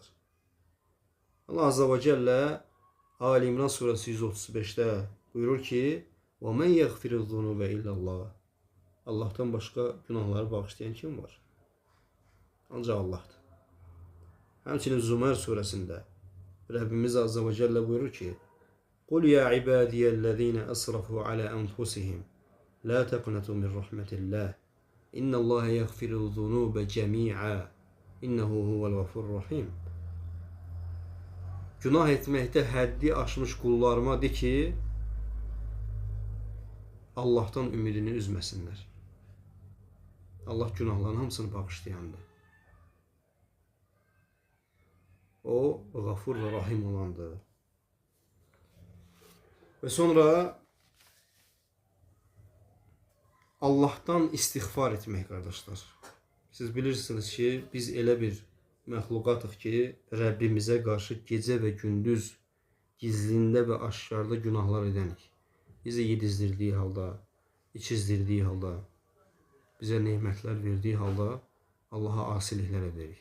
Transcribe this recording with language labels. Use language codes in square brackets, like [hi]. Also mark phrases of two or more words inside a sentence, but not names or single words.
[az] Allah [ar] عز وجل [az] Ali İmran surəsi 135-də buyurur ki: [ar] "ومن يغفر الذنوب إلا الله." [az] Allah'tan başqa günahları bağışlayan kim var? Ancaq Allah'dır. Həmçinin Zümer surəsində Rəbbimiz [ar] عز وجل [az] buyurur ki: [ar] "قل يا عبادي الذين أسرفوا على أنفسهم لا تقنطوا من رحمة الله. إن الله يغفر الذنوب جميعا. إنه هو الغفور الرحيم." [az] Günah etməkdə həddi aşmış qullarıma de ki, Allah'tan ümidini üzməsinlər. Allah günahların hamısını bağışlayandır. O, Gafur ve Rahim olandır. Ve sonra Allah'tan istiğfar etmək qardaşlar. Siz bilirsiniz ki, biz elə bir məxluqatıq ki, Rəbbimizə qarşı gecə və gündüz gizlində və aşkarda günahlar edənik. Bizi yedizdirdiyi halda, içizdirdiyi halda, bizə nemətlər verdiyi halda Allaha asiliklər edərik.